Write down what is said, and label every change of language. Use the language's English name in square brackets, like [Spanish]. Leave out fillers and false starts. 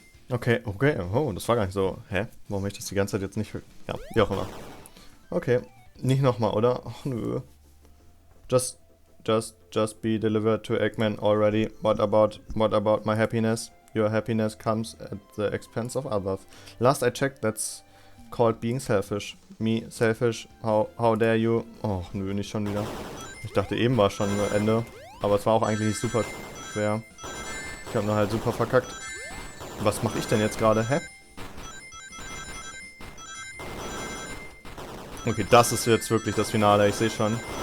[German] Okay, okay, oh, das war gar nicht so. Hä? Warum habe ich das die ganze Zeit jetzt nicht... Ja, wie auch immer. Okay, nicht nochmal, oder? Ach nö. [English] Just be delivered to Eggman already. What about my happiness? Your happiness comes at the expense of others. Last I checked, that's called being selfish. Me, selfish, how dare you? [German] Oh nö, nicht schon wieder. Ich dachte eben war schon Ende. Aber es war auch eigentlich nicht super schwer. Ich habe nur halt super verkackt. Was mache ich denn jetzt gerade? Hä? Okay, das ist jetzt wirklich das Finale, ich sehe schon.